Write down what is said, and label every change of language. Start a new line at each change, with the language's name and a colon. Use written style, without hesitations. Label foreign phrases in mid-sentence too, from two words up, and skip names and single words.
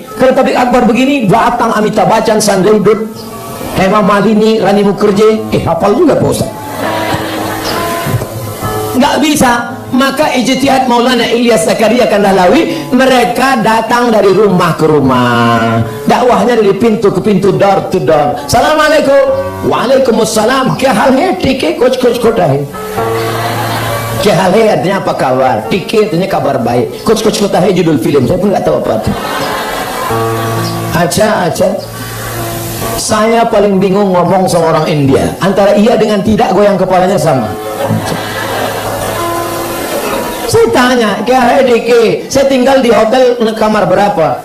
Indonesian: Kalau tabligh akbar begini, datang Amitabh Bachchan, Sanjay Dutt, Hema Malini, Rani Mukherjee, hafal juga Pak Ustaz. Nggak bisa. Maka ijtihad Maulana Ilyas Zakaria Kandahlawi, mereka datang dari rumah ke rumah, dakwahnya dari pintu ke pintu,
English: door to door.
Arabic: السلام عليكم، وعليكم السلام,
Hindi: क्या हाल है, ठीक है, कुछ खोटा है. क्या हाल है
Indonesian: artinya apa kabar,
Hindi: ठीक है
Indonesian: artinya kabar baik,
Hindi: कुछ खोटा है
Indonesian: judul film, saya pun nggak tahu apa itu. Acha. Saya paling bingung ngomong sama orang India, antara iya dengan tidak, goyang kepalanya sama. Saya tanya,
Hindi: क्या है दिके,
Indonesian: saya tinggal di hotel kamar berapa?